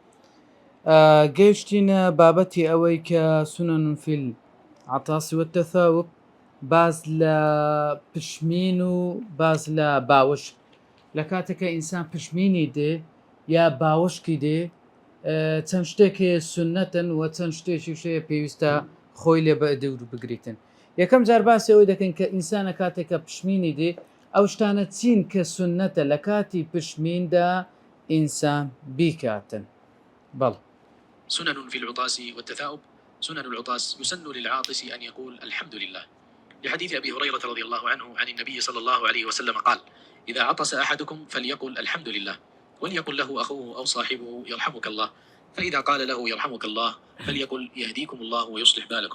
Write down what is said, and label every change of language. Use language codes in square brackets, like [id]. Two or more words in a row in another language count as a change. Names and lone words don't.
[ckb] گەیشتینە بابەتی ئەوەی کە [ar] سنن في العطاس والتثاؤب، [ckb] باز لە پشمین و باز لە باوەش. لە کاتێکە ئینسان پشمینی دێ یا باوەشکی دێ، چەند شتێکی سنەتن و چەند شتێکی شەیە پێویستە خۆی لێ بەدەور بگریتن. یەکەم جار باسی ئەوەی دەکەین کە ئینسانە کاتێکە پشمینی دێ ئەو شتانە چین کە سنەتە لە کاتی پشمیندا ئینسان بیکاتن. بەڵ [ar] سنن في العطاس والتثاؤب. سنن العطاس يسن للعاطس أن يقول الحمد لله، لحديث أبي هريرة رضي الله عنه عن النبي صلى الله عليه وسلم قال: إذا عطس أحدكم فليقل الحمد لله، وليقل له أخوه أو صاحبه يرحمك الله، فإذا قال له يرحمك الله فليقل يهديكم الله ويصلح بالكم.